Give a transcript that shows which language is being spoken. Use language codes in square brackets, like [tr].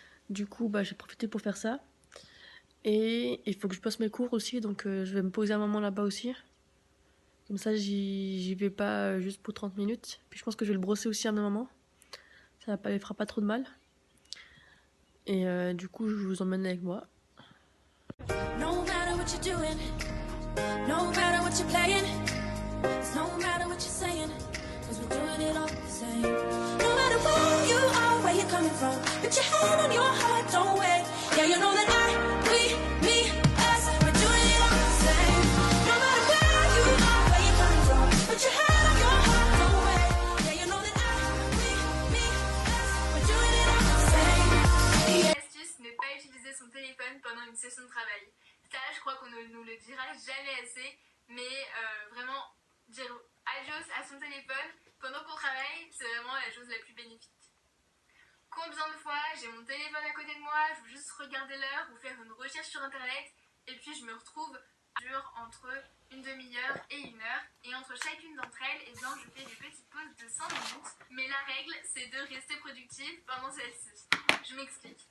[fr] Du coup, j'ai profité pour faire ça. Et il faut que je passe mes cours aussi, donc je vais me poser un moment là-bas aussi. Comme ça, j'y vais pas juste pour 30 minutes. Puis je pense que je vais le brosser aussi à mes moments. Ça ne fera pas trop de mal. Et du coup, je vous emmène avec moi. [en] No matter what you're doing, no matter what you're playing, no matter what you're saying, 'cause we're doing it all the same. No matter where you are, where you're coming from, put your hand on your heart, don't wait. Yeah, you know that we, me, us, we're doing it all the same. No matter where you are, where you're coming from, put your hand on your heart, don't wait. Yeah, you know that we, me, us, we're doing it all the same. [fr] L'astuce, ne pas utiliser son téléphone pendant une session de travail. Ça, je crois qu'on ne nous le dira jamais assez, mais vraiment, dire adios à son téléphone pendant qu'on travaille, c'est vraiment la chose la plus bénéfique. Combien de fois j'ai mon téléphone à côté de moi, je veux juste regarder l'heure ou faire une recherche sur internet, et puis je me retrouve entre une demi-heure et une heure, et entre chacune d'entre elles, eh bien, je fais des petites pauses de 5 minutes, mais la règle, c'est de rester productive pendant celle-ci. Je m'explique.